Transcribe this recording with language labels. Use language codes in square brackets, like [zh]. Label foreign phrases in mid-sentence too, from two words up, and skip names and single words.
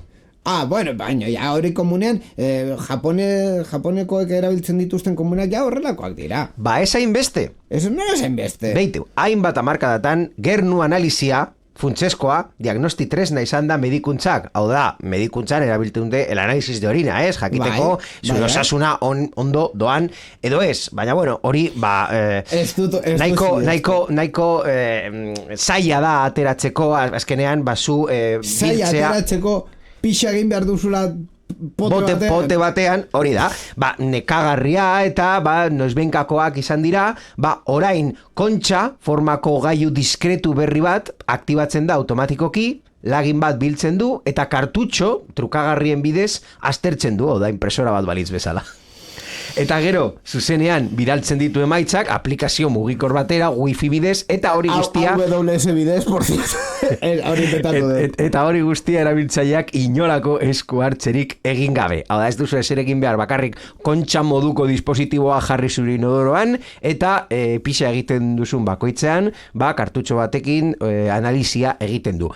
[eu] Baina, hori komunean, japonekoek erabiltzen dituzten komunak horrelakoak dira. Ez hainbeste. Ez no ez hainbeste. Beitu, hainbat hamarkadatan gernu analizia funtseskoa, diagnosti tresna izan da medikuntzak. Hau da, medikuntzan erabiltzen dute [es] el análisis de orina, [eu] ez? Jakiteko, zure osasuna ondo doan, edo ez. Baina, bueno, hori, nahiko zaila da ateratzeko, azkenean, zu zaila ateratzeko, pixa egin behar duzula pote batean, hori da, nekagarria eta noizbenkakoak izan dira, orain kontxa formako gailu diskretu berri bat aktibatzen da automatikoki, lagin bat biltzen du eta kartutxo trukagarrien bidez aztertzen du, da impresora bat balitz bezala. Eta gero, zuzenean, bidaltzen ditu emaitzak, aplikazio mugikor batera, wifi bidez, eta hori guztia... AWS bidez, [es] por cierto. [eu] Eta hori guztia erabiltzaileak inolako esku hartzerik egin gabe. Hau da, ez duzu ezer egin behar, bakarrik kontxa moduko dispositiboa jarri zure inodoroan, eta pixa egiten duzun bakoitzean, kartutxo batekin analizia egiten du.